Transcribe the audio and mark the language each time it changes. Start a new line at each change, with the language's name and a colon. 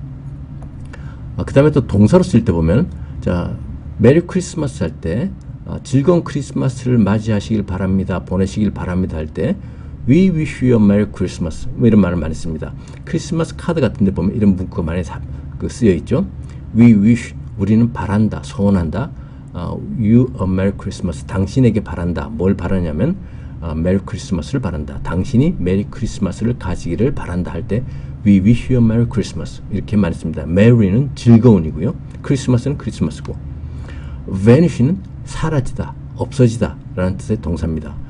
Korean: 그 다음에 또 동사로 쓸 때 보면 자 메리 크리스마스 할 때 즐거운 크리스마스를 맞이하시길 바랍니다, 보내시길 바랍니다 할 때
English: We wish you a Merry Christmas
Korean: 뭐 이런 말을 많이 씁니다. 크리스마스 카드 같은 데 보면 이런 문구가 많이 쓰여 있죠. We wish, 우리는 바란다, 소원한다.
English: You a Merry Christmas,
Korean: 당신에게 바란다. 뭘 바라냐면 메리 크리스마스를 바란다, 당신이 메리 크리스마스를 가지기를 바란다 할 때
English: We wish you a Merry Christmas
Korean: 이렇게 말했습니다. Merry는 즐거운이고요, 크리스마스는 크리스마스고, vanish는 사라지다, 없어지다 라는 뜻의 동사입니다.